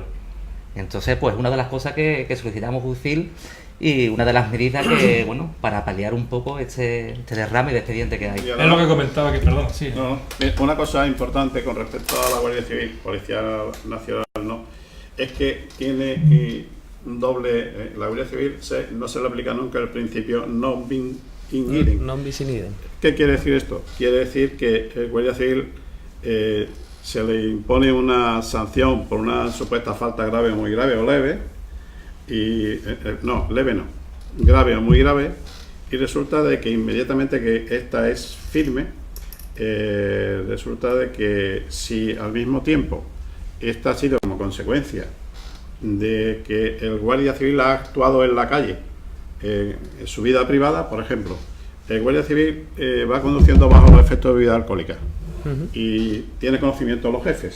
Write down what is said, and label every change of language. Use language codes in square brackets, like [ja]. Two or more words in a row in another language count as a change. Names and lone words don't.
[es] Entonces, pues una de las cosas que solicitamos Jucil y una de las medidas que, bueno, para paliar un poco este derrame de expediente que hay. Es lo que comentaba, que perdón, sí. No, una cosa importante con respecto a la Guardia Civil, Policía Nacional, ¿no? Es que tiene doble, la Guardia Civil no se le aplica nunca el principio [la] non bis in idem. Non bis in idem. [es] ¿Qué quiere decir esto? Quiere decir que el Guardia Civil se le impone una sanción por una supuesta falta grave o muy grave o leve, y leve no, grave o muy grave, y resulta de que inmediatamente que esta es firme, resulta de que si al mismo tiempo esta ha sido como consecuencia de que el guardia civil ha actuado en la calle, en su vida privada, por ejemplo, el guardia civil va conduciendo bajo los efectos de bebida alcohólica y tiene conocimiento de los jefes.